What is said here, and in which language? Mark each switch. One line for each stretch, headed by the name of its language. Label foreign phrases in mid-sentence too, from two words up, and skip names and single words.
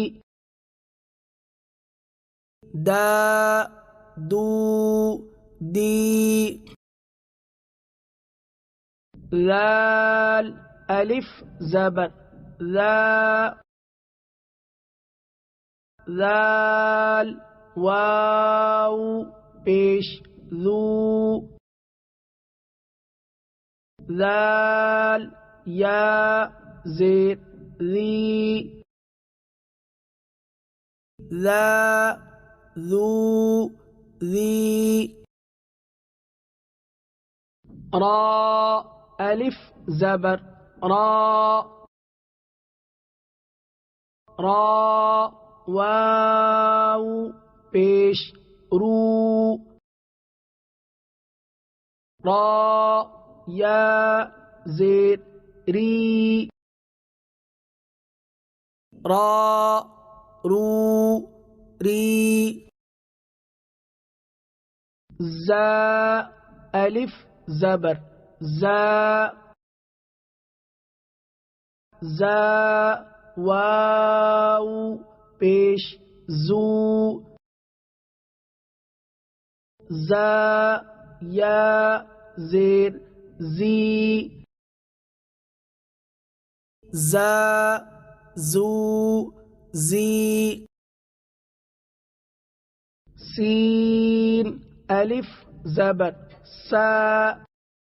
Urdu: دا دو دی ذال الف زبر ذا ذال واو پیش ذو ذال یا زیر ذی ذا ذو ذی را الف زبر را را واو پیش رو را یا زیر ری را رو ری زا الف زبر زا زا واو پیش زو زا یا زیر زی زا زو زی سین الف زبر سا